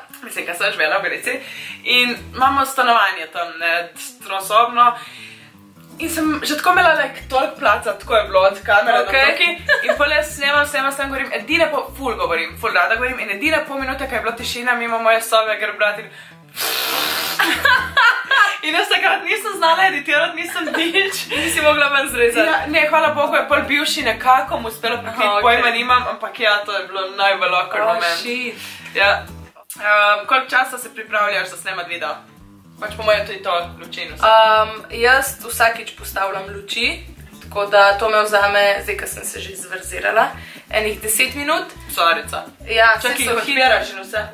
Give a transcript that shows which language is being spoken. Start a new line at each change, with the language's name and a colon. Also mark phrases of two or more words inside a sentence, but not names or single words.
Slovenian: mislim, ko sem živela v Gorici, in imamo stanovanje tam, trosobno, in sem že tako imela toliko placa, tako je bilo od kamere do tukaj, in pol jaz snemam, govorim, ful rada govorim, in edine pol minute, ko je bila tišina mimo moje sobe, ker brat in jaz takrat nisem znala editirati, nisem nič. Nisi mogla ven zrezati. Ja, ne, hvala Bogu, je pol bivši nekako mu uspelo pokriti, pojma nimam, ampak ja, to je bilo najbolj
English: awkward moment.
Slovenian: Shit. Ja. Koliko časa se pripravljaš za snemat video? Pač po mojem tudi to luči in vse. Jaz vsakič postavljam luči, tako da to me vzame, zdaj, ko sem se že izverzirala, enih 10 minut. Sorica. Ja, čakaj, jih odpiraš in vse?